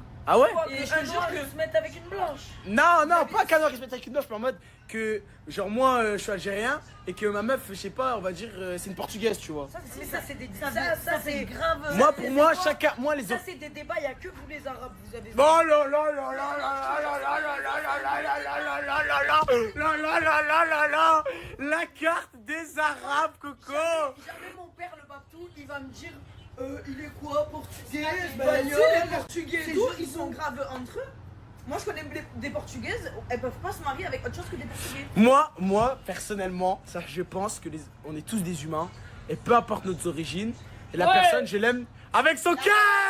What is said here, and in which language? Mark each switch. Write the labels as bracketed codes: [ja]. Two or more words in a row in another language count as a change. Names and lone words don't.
[fr] Ah ouais? Quoi, Et que je un te jour, jure ils que- se mettent avec une blanche. Non, pas qu'un noir qui se mette avec une meuf, mais en mode que, genre, moi, je suis algérien et que ma meuf, je sais pas, on va dire, c'est une portugaise, tu vois. Mais ça, c'est des Ça c'est fait grave. Moi, pour moi, chacun, moi, les Ça, autres. c'est des débats, il n'y a que vous les Arabes, vous avez. Oh là là là là là là là là là là là là là là là là là là. La carte des Arabes, Coco. Jamais mon père, le Babtou, il va me dire il est quoi, portugais, Bah, espagnol, les Portugais, c'est tout, juste ils sont graves entre eux. Moi, je connais des Portugaises, elles peuvent pas se marier avec autre chose que des Portugais. Moi, personnellement, ça, je pense que on est tous des humains et peu importe nos origines, et la personne, je l'aime avec son cœur.